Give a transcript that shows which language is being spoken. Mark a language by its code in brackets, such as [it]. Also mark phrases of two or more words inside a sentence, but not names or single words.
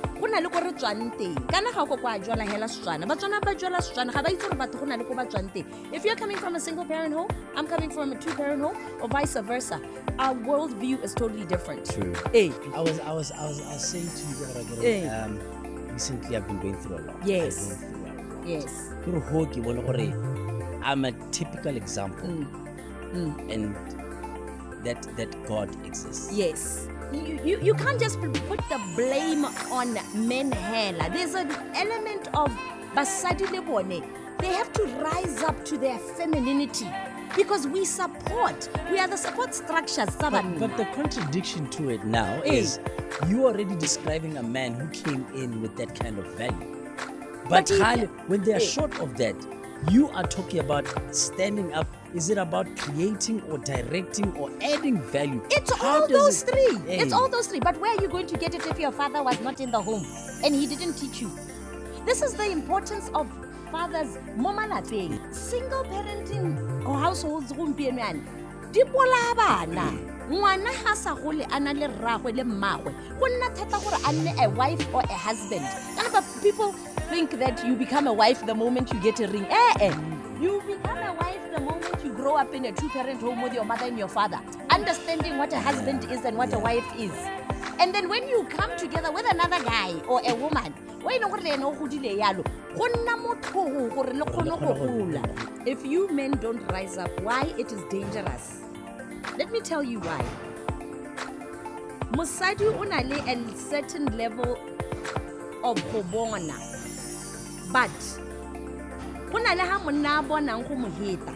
[tn] na le ko re tswang teng kana ga go kwa jwala hela Setswana ba tswana ba jwala Setswana ga ba itse re batho go na le ko ba tswang teng. [en] If you're coming from a single parent home, I'm coming from a two parent home, or vice versa, our worldview is totally different. True. I was saying to you recently I've been going through a lot. Yes. I'm a typical example and that God exists. Yes. You can't just put the blame on men hela. There's an element of [tn] basadi le bone. [en] They have to rise up to their femininity because we are the support structures. But the contradiction to it now is you already describing a man who came in with that kind of value. But when they are short of that, you are talking about standing up. Is it about creating or directing or adding value? It's all those three. It's all those three. But where are you going to get it if your father was not in the home and he didn't teach you? This is the importance of fathers. Single parenting or households [tn] di bola bana. Ngwana ha sa gole ana le rragwe le mmagwe go nna thata gore a nne [en] a wife or a husband. But people think that you become a wife the moment you get a ring. You become a wife the moment you grow up in a two-parent home with your mother and your father, understanding what a husband is and what a wife is. And then when you come together with another guy or a woman, if you men don't rise up, why it is dangerous? Let me tell you why. [tn] Mosadi o na le [en] a certain level of [tn] go bona, but go na le ha monna a bonang go mo heta.